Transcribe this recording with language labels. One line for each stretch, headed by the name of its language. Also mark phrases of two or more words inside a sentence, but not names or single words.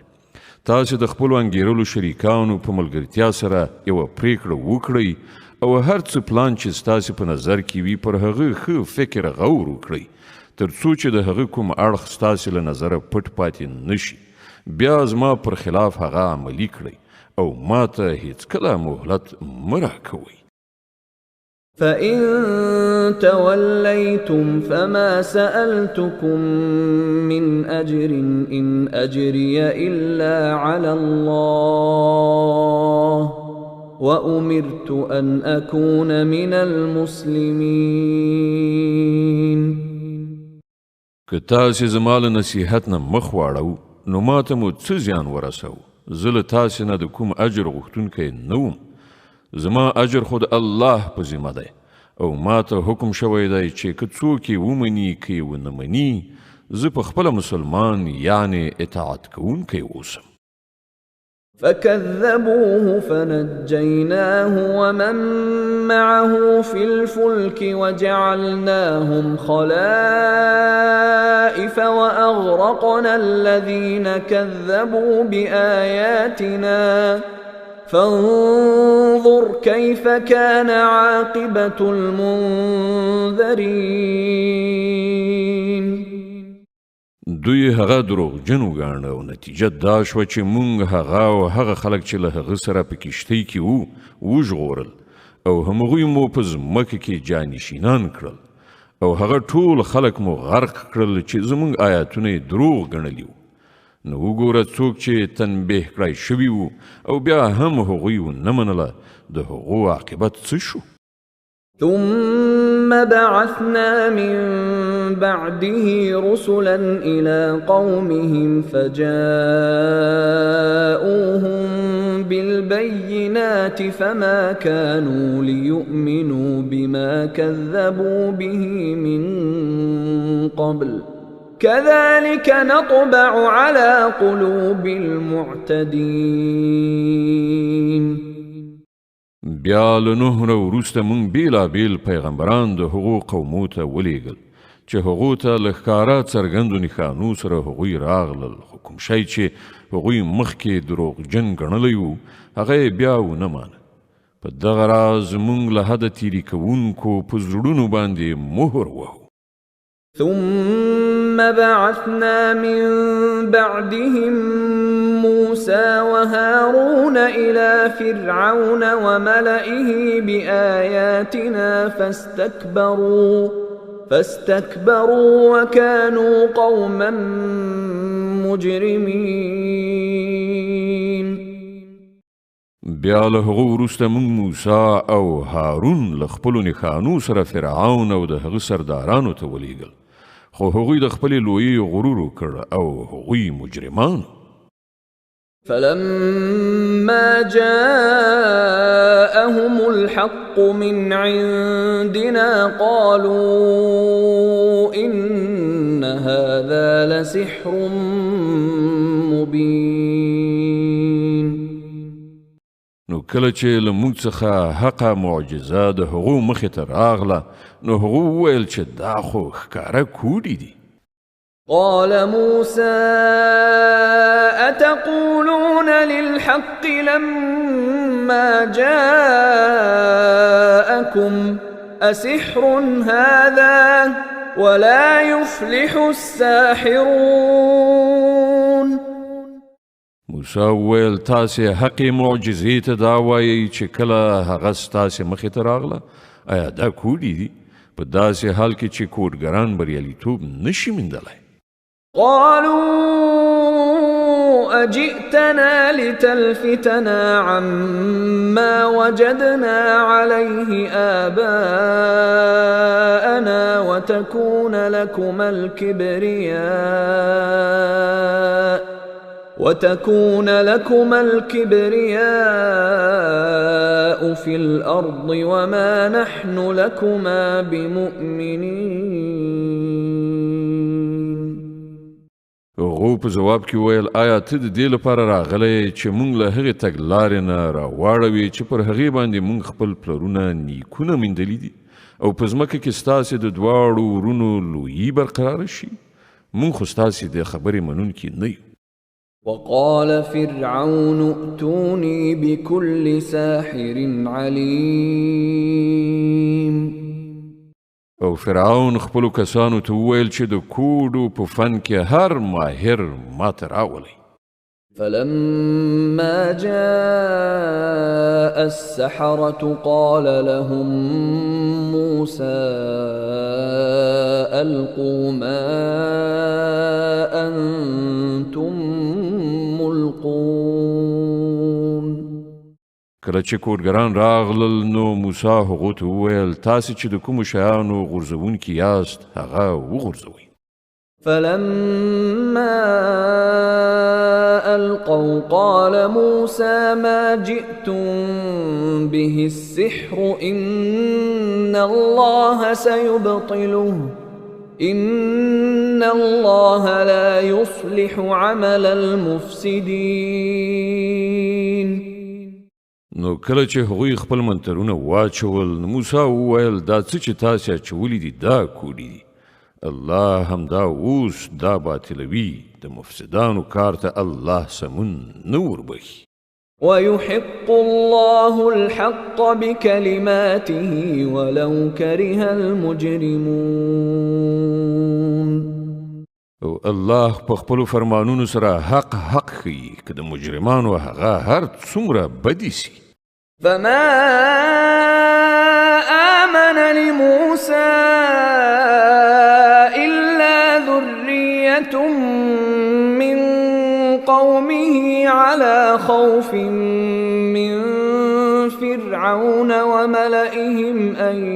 Pashto: تاسې د خپلو انګیرلو شریکانو په ملګرتیا سره یوه پریکړه وکړئ او هر څه پلان چې ستاسې په نظر کې وي پر هغه ښه فکر غور وکړئ تر څو چې د هغه کوم اړخ ستاسې له نظره پټ پاتې نشي. بیا زما پر خلاف هغه عملي کړئ او ما ته هیڅکله مهلت مه راکوئ.
Arabic: فإن توليتم فما سألتكم من أجر إن أجري إلا على الله وأمرت أن أكون من المسلمين.
Pashto: که تاسې زما له نصیحت نه مخ واړو نو ما ته مو څه زیان ورسو؟ زه له تاسې نه د کوم اجر غوښتونکی نه وم. زما اجر خو د الله په ذمه دی او ما ته حکم شوی دی چې که څوک یې ومني که یې ونه مني زه په خپله مسلمان یعنی اطاعت کوونکی اوسم.
Arabic: فكذبوه فنجيناه ومن معه في الفلك وجعلناهم خلائف وأغرقنا الذين كذبوا بآياتنا فانظر كيف كان عاقبة المنذرين.
Pashto: دوی هغه دروغجن وګاڼه او نتیجه دا شوه چې مونږ هغه او هغه خلک چې له هغه سره په کښتۍ کې وو وژغورل او همغوی مو په ځمکه کې جانشینان کړل او هغه ټول خلک مو غرق کړل چې زمونږ آیاتونه یې دروغ ګڼلي وو. نو وګوره څوک چې تنبیه کړی شوي وو او بیا هم هغوی ونه منله د هغو عاقبت څه شو.
Arabic: ثم بعثنا من بعده رسلا إلى قومهم فجاءوهم بالبينات فما كانوا ليؤمنوا بما كذبوا به من قبل كذلك نطبع على قلوب المعتدين.
Pashto: بیا له نوح نه وروسته مونږ بیلابیل پیغمبران د هغو قومو ته ولیږل چې هغو ته له ښکاره څرګندو نښانو سره هغوی راغلل، خو کوم شی چې هغوی مخکې دروغجن ګڼلی وو هغه یې بیا ونه مانه. په دغه راز مونږ له حده تیري کوونکو په زړونو باندې مهر وهو.
Arabic: ثم بعثنا من بعدهم موسى وهارون إلى فرعون وملئه بآياتنا فاستكبروا وكانوا قوما مجرمين.
Pashto: بیا له هغو وروسته مونږ موسی او هارون له خپلو نښانو سره فرعون او د هغه سردارانو ته ولیږل، خو هغوی د خپلې لویۍ غرور وکړ او هغوی مجرمان.
Arabic: فلما جاءهم الحق من عندنا قالوا إن هذا لسحر مبين.
Pashto: نو کله چې له موږ څخه حقه معجزه د هغو مخې ته راغله نو هغو وویل چې دا خو ښکاره کوډې دي.
Arabic: قال موسى أتقولون للحق لما جاءكم أسحر هذا ولا يفلح الساحرون.
Pashto: موسی وویل تاسې حقې معجزې ته دا وایئ چې کله هغه ستاسې مخې ته راغله؟ آیا دا کوډې دي؟ په داسې حال کې چې کوډګران بریالیتوب نشي موندلی.
Arabic: قالوا أجئتنا لتلفتنا عما وجدنا عليه آباءنا وتكون لكما الكبرياء في الأرض وما نحن لكما بمؤمنين.
Pashto: هغو په جواب کې ویل آیا ته د دې لپاره راغلی چې مونږ له هغې تګلارې نه راواړوې چې پر هغې باندې مونږ خپل پلرونه نیکونه میندلي دي او په ځمکه کې ستاسې د دواړو ورونو لویي برقراره شي؟ مونږ خو ستاسې د خبرې منونکي نه یو.
Arabic: وقال فرعون ائتوني بكل ساحر عليم.
Pashto: او فرعون خپلو کسانو ته وویل چې د کوډو په فن کې هر ماهر ماته راولئ.
Arabic: فلما جاء السحرة قال لهم موسى ألقوا ما أنتم ملقون.
Pashto: کله چې کوډګران راغلل نو موسی هغو ته وویل تاسې چې د کومو شیانو غورځوونکي یاست هغه وغورځوئ.
Arabic: فلما ألقوا قال موسى ما جئتم به السحر إن الله سيبطله إن الله لا يصلح عمل المفسدين.
Pashto: نو کله چې هغوی خپل منترونه واچول نو موسی وویل دا څه چې تاسې اچولي دي دا کوډي دي الله همدا اوس دا باطلوي د مفسدانو کار ته الله سمون نه وربخي.
Arabic: ويحق الله الحق بكلماته ولو كره المجرمون.
Pashto: او الله په خپلو فرمانونو سره حق ښیي که د مجرمانو هغه هر څومره بدي سي.
Arabic: فما آمن لموسى إلا ذرية من قومه على خوف من فرعون وملئهم أن